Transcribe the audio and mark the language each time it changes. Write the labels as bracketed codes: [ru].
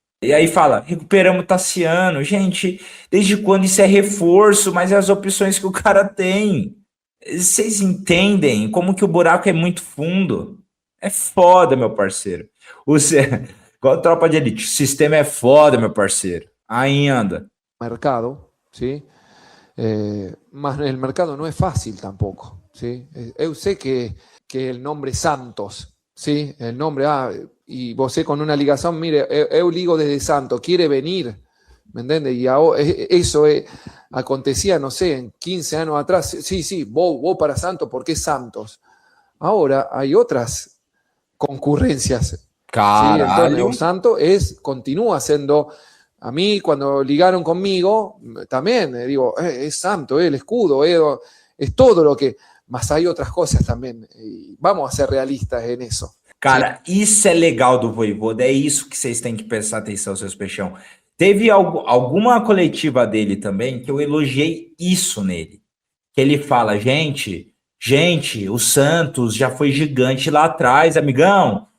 [pt] E aí fala, recuperamos o Tassiano. Gente, desde quando isso é reforço, mas é as opções que o cara tem. Vocês entendem como que o buraco é muito fundo? É foda, meu parceiro. Igual tropa de elite, o sistema é foda, meu parceiro. Ainda. [es] Mercado, ¿sí? Más el mercado no es fácil tampoco, ¿sí? Eu sé que el nombre Santos, ¿sí? El nombre, y vos con una ligación, mire, eu ligo desde Santos, quiere venir, ¿me entiendes? Y eso acontecía, no sé, en 15 años atrás, sí, vos para Santos, ¿por qué Santos? Ahora hay otras concurrencias, ¿sí? Entonces, o Santos continúa siendo... A mí, cuando ligaron conmigo, también digo, es Santo, el escudo, es todo lo que... Mas hay otras cosas también. Y vamos a ser realistas en eso. [pt] Cara, isso é legal do Vojvoda, é isso que vocês têm que prestar atenção, seus peixão. Teve alguma coletiva dele também que eu elogiei isso nele. Que ele fala, gente, o Santos já foi gigante lá atrás, amigão.